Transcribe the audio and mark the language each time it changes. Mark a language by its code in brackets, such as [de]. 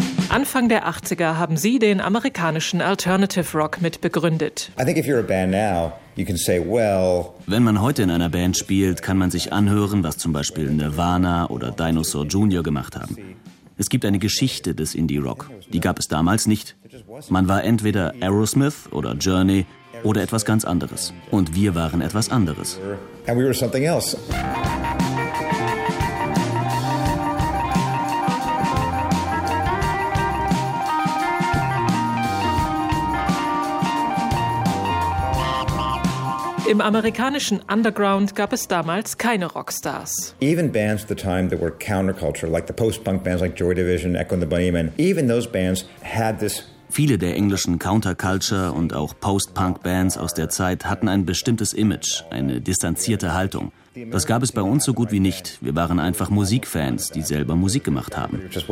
[de] Anfang der 80er haben sie den amerikanischen Alternative Rock mitbegründet. [en] I think if you're a band now, you can say, well. [de] Wenn man heute in einer Band spielt, kann man sich anhören, was zum Beispiel Nirvana oder Dinosaur Jr. gemacht haben. Es gibt eine Geschichte des Indie-Rock. Die gab es damals nicht. Man war entweder Aerosmith oder Journey oder etwas ganz anderes. Und wir waren etwas anderes. [en] And we were something else. [de] Im amerikanischen Underground gab es damals keine Rockstars. [en] Even bands at the time that were counterculture, like the post-punk bands like Joy Division, Echo and the Bunnymen, even those bands had this. [de] Viele der englischen Counterculture und auch Post-Punk-Bands aus der Zeit hatten ein bestimmtes Image, eine distanzierte Haltung. Das gab es bei uns so gut wie nicht. Wir waren einfach Musikfans, die selber Musik gemacht haben.